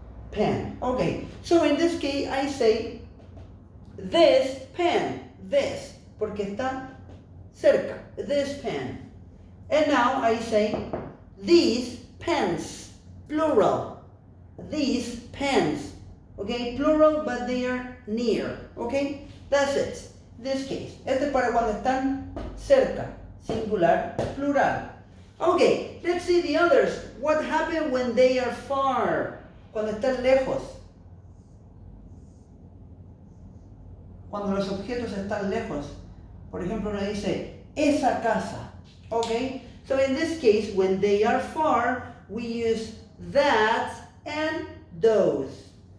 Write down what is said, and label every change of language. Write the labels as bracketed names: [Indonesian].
[English] Pen. Okay, so in this case I say this pen, this, [Spanish] porque está cerca, [English] this pen. And now I say these pens, plural, these pens. Okay, plural, but they are near. Okay, that's it. This case. [Spanish] Este es para cuando están cerca. Singular, plural. [English] Okay, let's see the others. What happens when they are far? [Spanish] Cuando están lejos. Cuando los objetos están lejos. Por ejemplo, uno dice, esa casa. [English] Okay, so in this case, when they are far, we use that and those.